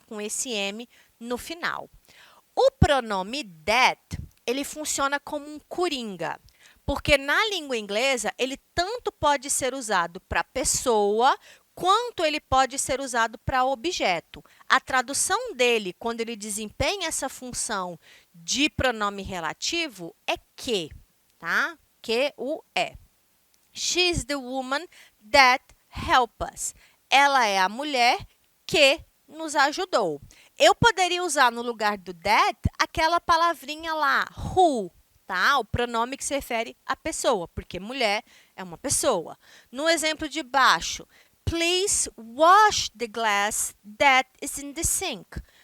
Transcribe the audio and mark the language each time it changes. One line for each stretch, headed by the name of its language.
Portuguese: Com esse M no final. O pronome that, ele funciona como um coringa, porque na língua inglesa, ele tanto pode ser usado para pessoa, quanto ele pode ser usado para objeto. A tradução dele, quando ele desempenha essa função de pronome relativo, é que, tá? Que-u-e.
English: She's the woman that helped us.
Portuguese: Ela é a mulher que nos ajudou. Eu poderia usar no lugar do that aquela palavrinha lá, who, tá? O pronome que se refere à pessoa, porque mulher é uma pessoa. No exemplo de baixo,
English: please wash the glass that is in the sink.